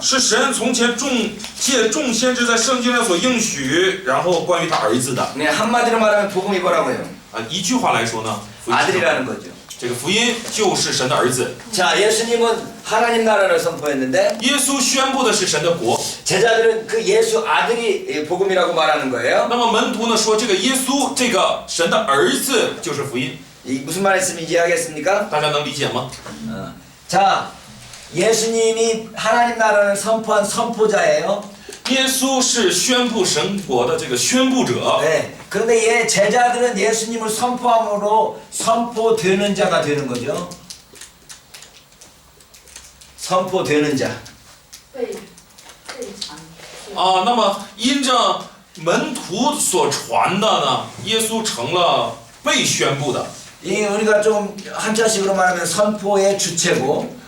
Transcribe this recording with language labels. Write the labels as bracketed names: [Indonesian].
[Chinese] 是神从前借众先知在圣经上所应许，然后关于他儿子的。 [Korean] 네, 한마디로 말하면 복음이 뭐라고요? [Chinese] 一句话来说呢，福音是什么 [Korean] 아들이라는 거죠. [Chinese] 这个福音就是神的儿子。 [Korean] 자, 예수님은 하나님 나라를 선포했는데 [Chinese] 耶稣宣布的是神的国， [Korean] 제자들은 그 예수 아들이 복음이라고 말하는 거예요. [Chinese] 那么门徒呢说这个耶稣这个神的儿子就是福音， [Korean] 이 무슨 말씀인지 이해하겠습니까? [Chinese] 大家能理解吗？ [Korean] 자, 예수님이 하나님 나라를 선포한 선포자예요. [Chinese] 耶稣是宣布神国的这个宣布者， [Korean] 네. 그런데 제자들은 예수님을 선포함으로 선포되는 자가 되는 거죠. 선포되는 자. [Chinese] 被传。啊，那么因着门徒所传的呢，耶稣成了被宣布的。 [Korean] 이 우리가 좀 한자식으로 말하면 선포의 주체고,